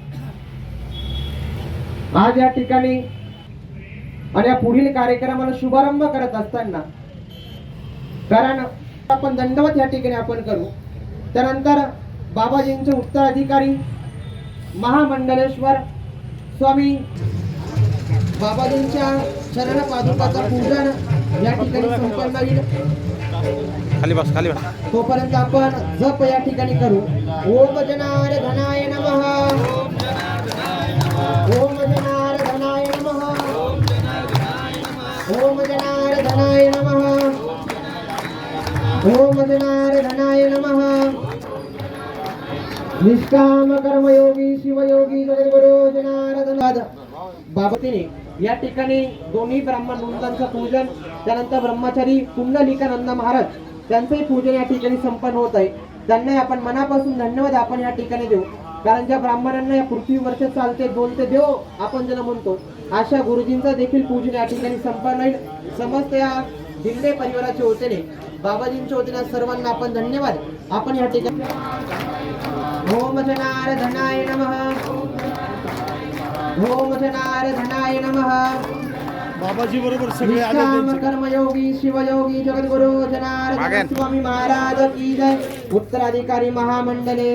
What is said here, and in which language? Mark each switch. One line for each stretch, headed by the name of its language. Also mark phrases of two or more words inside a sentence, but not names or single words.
Marathi: आज या ठिकाणी आणि या पुढील कार्यक्रमाला शुभारंभ करत असताना कारण आपण दंडवत या ठिकाणी आपण करू त्यानंतर बाबाजींचे उत्तराधिकारी महामंडलेश्वर स्वामी बाबाजींच्या चरण पादुकाचं पूजन या ठिकाणी संपन्न होईल खाली बस खाली बस तोपर्यंत आपण जप या ठिकाणी करू
Sanskrit: ओम जनार्दनाय नमः ओम जनार्दनाय नमः ओम जनार्दनाय नमः ओम जनार्दनाय नमः
Marathi: निष्काम कर्मयोगी शिवयोगी जगद्गुरु जनार्दन बाबातीने या ठिकाणी दोन्ही ब्राह्मण मुलांचं पूजन त्यानंतर ब्रह्मचारी पुंडलिकानंद महाराज त्यांचंही पूजन या ठिकाणी संपन्न होत आहे त्यांना आपण मनापासून धन्यवाद आपण या ठिकाणी देऊ कारण ज्या ब्राह्मणांना या पृथ्वीवरचे चालते बोलते देव आपण ज्याला म्हणतो अशा गुरुजींचं देखील पूजन या ठिकाणी संपन्न होईल समस्त या दिंडे परिवाराच्या वतीने बाबाजींच्या वतीने सर्वांना आपण धन्यवाद आपण या ठिकाणी
Sanskrit: ओम जनार्दनाय नमः ओम जनार्दनाय नमः
Marathi: बाबाजी बरोबर सगळे आले निष्काम त्यांचे. कर्मयोगी शिवयोगी जगद्गुरु जनार्दन स्वामी महाराज
Hindi: की जय
Marathi: उत्तराधिकारी महामंडलेश